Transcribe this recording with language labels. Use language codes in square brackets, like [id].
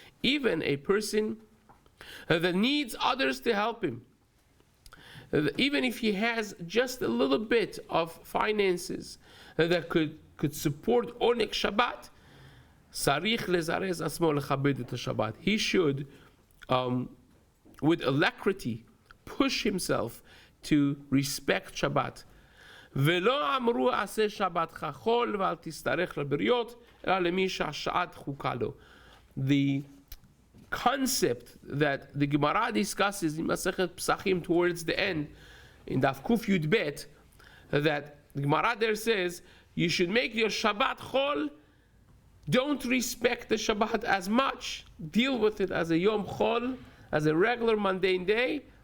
[en] Even a person that needs others to help him, even if he has just a little bit of finances that could support Onek Shabbat, sarich lezarez atzmo lechabed Shabbat. He should, with alacrity, push himself to respect Shabbat. [he] ולא אמרו עשה שבתך חול ואל תשתרך לבריות אלא למי שהשעת חוקה לו. [en] The concept that the Gemara discusses in Masechet Pesachim towards the end, in Daf Kuf Yud Bet, that the Gemara there says you should make your Shabbat chol. Don't respect the Shabbat as much. Deal with it as a Yom Chol, as a regular mundane day.